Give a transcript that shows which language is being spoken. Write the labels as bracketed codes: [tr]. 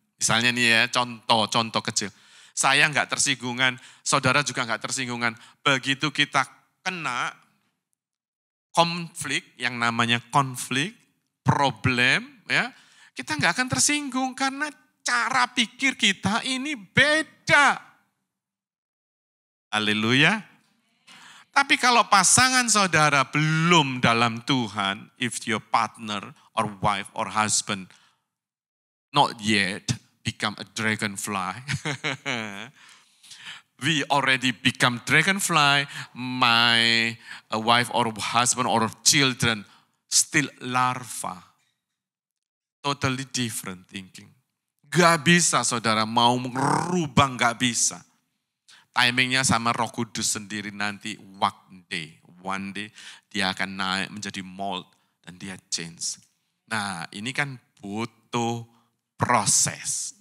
[id] Misalnya nih ya, contoh kecil. Saya enggak tersinggungan, saudara juga enggak tersinggungan. Begitu kita kena konflik, yang namanya konflik, problem, ya kita enggak akan tersinggung karena cara pikir kita ini beda. Haleluya. Tapi kalau pasangan saudara belum dalam Tuhan, [en] if your partner or wife or husband not yet become a dragonfly, we already become dragonfly, my wife or husband or children still larva. Totally different thinking. [id] Gak bisa saudara mau merubah, gak bisa. Timingnya sama Roh Kudus sendiri nanti [en] one day [id] dia akan naik menjadi mold dan dia change. Nah ini kan butuh proses.